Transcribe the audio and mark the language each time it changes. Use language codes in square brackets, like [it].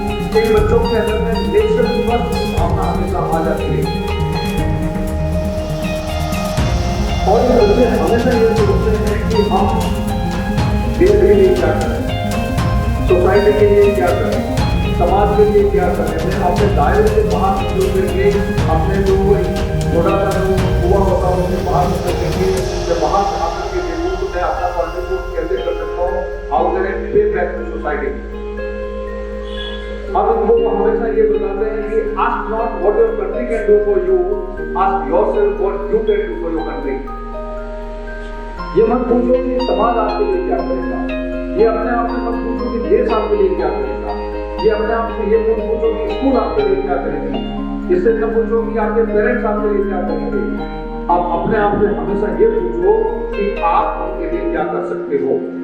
[hi] इन बच्चों के अंदर में नेशनल भावना हमेशा आ जाती है और ये बच्चे हमेशा ये सोचते हैं कि हम देश के लिए क्या करें, सोसाइटी के लिए क्या करें, समाज के लिए क्या करें, अपने दायरे से बाहर निकल करके अपने जो थोड़ा सा हुआ होता है उससे बाहर निकल करके जब बाहर आ करके देखो तो मैं अपना कॉन्ट्रीब्यूट कैसे कर सकता हूँ, [en] How can I pay back to society. [hi] अब इनको हमेशा ये बताते हैं कि [en] ask not what your country can do for you, ask yourself what you can do for your country। [hi] ये मत पूछो कि समाज आपके लिए क्या करेगा, ये अपने आप से मत पूछो कि देश आपके लिए क्या करेगा, ये अपने आप से ये मत पूछो कि स्कूल आपके लिए क्या करेगी, इससे न पूछो कि आपके पेरेंट्स आपके लिए क्या करेंगे। आप अपने आप से हमेशा ये पूछो कि आप उनके लिए क्या कर सकते हो।